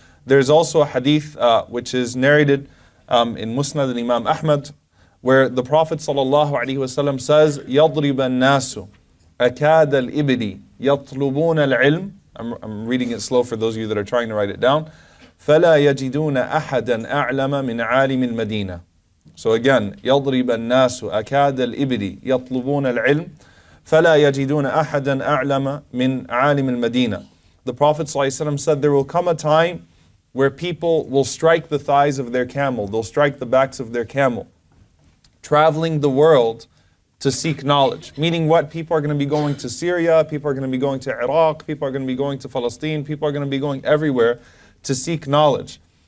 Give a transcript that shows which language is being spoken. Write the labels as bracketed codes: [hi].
[en] There's also a hadith which is narrated in Musnad al-Imam Ahmad, where the Prophet ﷺ says, [ar] يَضْرِبَ النَّاسُ أكاد الإبل يطلبون العلم. [en] I'm reading it slow for those of you that are trying to write it down. [ar] فلا يجدون أحدا أعلم من عالم المدينة. [en] So again, [ar] يضرب الناس أكاد الإبل يطلبون العلم فلا يجدون أحدا أعلم من عالم المدينة. [en] The Prophet ﷺ said there will come a time where people will strike the thighs of their camel, they'll strike the backs of their camel, traveling the world to seek knowledge. Meaning what? People are going to be going to Syria, people are going to be going to Iraq, people are going to be going to Palestine, people are going to be going everywhere to seek knowledge.